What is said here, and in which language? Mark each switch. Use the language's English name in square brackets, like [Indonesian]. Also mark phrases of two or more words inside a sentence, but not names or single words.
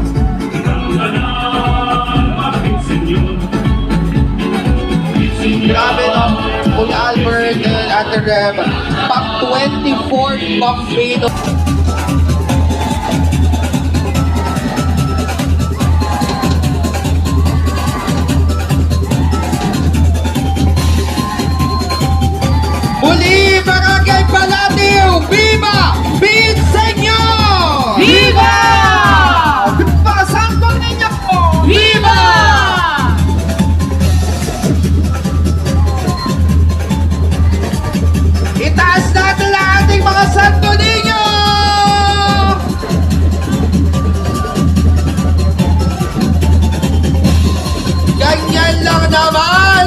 [Filipino] Grabe no, Kuya Albert and Ate Reb, pang 24th Bambino. Muli, Barangay Palatiu, [Spanish] Viva! Pinseño! Viva! Viva Santo Niño! Viva! [Filipino] Itaas natin ang ating mga Santo Niño! Ganyan lang naman!